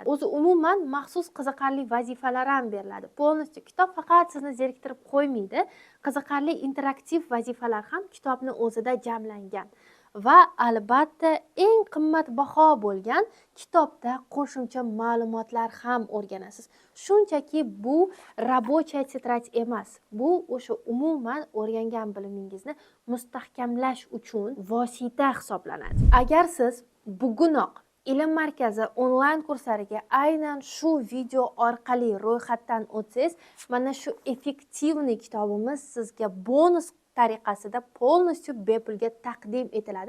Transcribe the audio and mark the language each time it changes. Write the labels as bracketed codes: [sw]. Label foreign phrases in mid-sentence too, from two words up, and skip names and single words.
[uz] O'zi umuman maxsus qiziqarli vazifalar ham beriladi. Polностью kitob faqat sizni zeriktirib qo'ymaydi. Qiziqarli interaktiv vazifalar ham kitobni o'zida jamlangan. Va albatta eng qimmatbaho bo'lgan kitobda qo'shimcha ma'lumotlar ham o'rganasiz. Shunchaki bu [ru] рабочая тетрадь [uz] emas. Bu o'sha umuman o'rgangan bilimingizni mustahkamlash uchun vosita hisoblanadi. Agar siz bugunoq ilm markazi onlayn kurslariga aynan shu video orqali ro'yxatdan o'tsangiz, mana shu effektivniy kitobimiz sizga bonus tariqasida polностью bepulga taqdim etiladi.